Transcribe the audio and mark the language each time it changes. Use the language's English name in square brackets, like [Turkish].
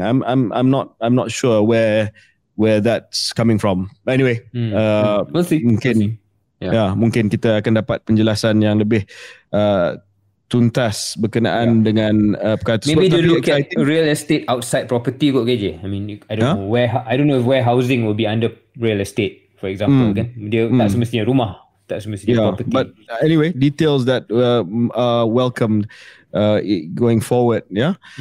[English] I'm not sure where that's coming from. Anyway, we'll see. [Malay] Mungkin kita akan dapat penjelasan yang lebih tuntas berkenaan dengan perkara tersebut. [English] Maybe they look at real estate outside property kot KJ. I mean, I don't know where housing will be under real estate, for example kan. [Malay] Dia tak semestinya rumah, tak semestinya property. [English] But anyway, details that are welcomed going forward, ya.